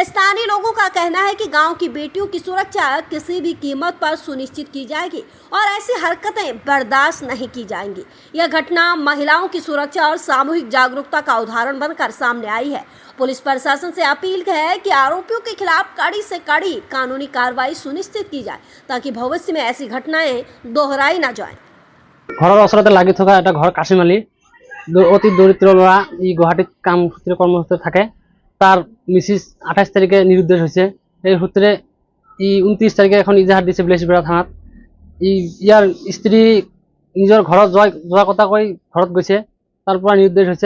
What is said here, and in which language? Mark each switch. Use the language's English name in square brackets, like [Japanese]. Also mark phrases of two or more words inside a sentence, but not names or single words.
[Hindi] स्थानीय लोगों का कहना है कि गांव की बेटियों की सुरक्षा किसी भी कीमत पर सुनिश्चित की जाएगी और ऐसी हरकतें बर्दाश्त नहीं की जाएंगी। यह घटना महिलाओं की सुरक्षा और सामूहिक जागरूकता का उदाहरण बनकर सामने आई है। पुलिस प्रशासन से अपील है कि आरोपियों के खिलाफ कड़ी से कड़ी कानूनी कार्रवाई सुनिश्चित की जाए ताकि भविष्य में ऐसी घटनाएं दोहराई न जाएं। [Assamese] ঘৰৰ ওচৰতে লাগি থকা এটা ঘৰ কাশিমালি অতি দৰিদ্ৰ ল'ৰা। ই গুৱাহাটীত কাম সূত্ৰে কৰ্মসূত্ৰে থাকে। তাৰ মিছিছ 28 তাৰিখে নিৰুদ্দেশ হৈছে। এই সূত্ৰে ই 29 তাৰিখে এখন ইজাহাৰ দিছে বিলেচিপাৰা থানাত। ইয়াৰ স্ত্ৰী নিজৰ ঘৰত যোৱা কথা কৈ ঘৰত গৈছে, তাৰ পৰা নিৰুদ্দেশ হৈছে।